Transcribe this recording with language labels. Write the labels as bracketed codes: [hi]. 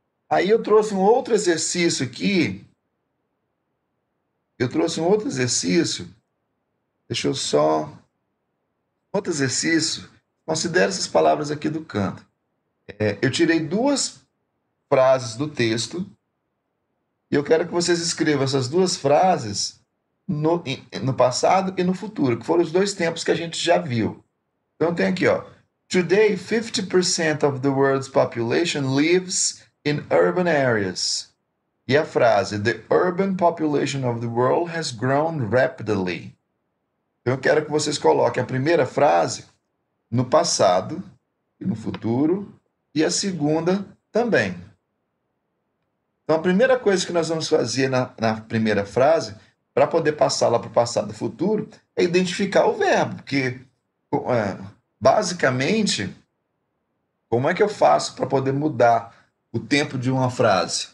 [pt] Aí eu trouxe um outro exercício aqui. Eu trouxe um outro exercício. Deixa eu só. Outro exercício. Considere essas palavras aqui do canto. Eu tirei duas frases do texto e eu quero que vocês escrevam essas duas frases no passado e no futuro, que foram os dois tempos que a gente já viu. Então tem aqui, ó. [en] Today, 50% of the world's population lives in urban areas. [pt] E a frase, [en] the urban population of the world has grown rapidly. [pt] Então eu quero que vocês coloquem a primeira frase no passado e no futuro, e a segunda também. Então a primeira coisa que nós vamos fazer na primeira frase, para poder passar lá para o passado e futuro, é identificar o verbo, porque basicamente, como é que eu faço para poder mudar o tempo de uma frase?